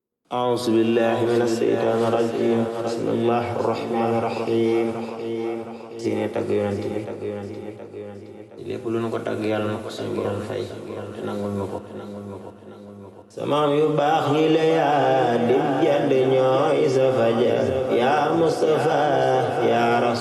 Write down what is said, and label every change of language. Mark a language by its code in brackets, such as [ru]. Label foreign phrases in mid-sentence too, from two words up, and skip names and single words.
[ar] أعوذ بالله من الشيطان الرجيم بسم الله الرحمن الرحيم [wo] sini tagg yonent bi lépp lu nu ko tagg yàlla na ko suñu borom fay te nangul nu ko samaam yu baax yi la yaa dib jadd ñooy sa fajar yaa Mustafa yaa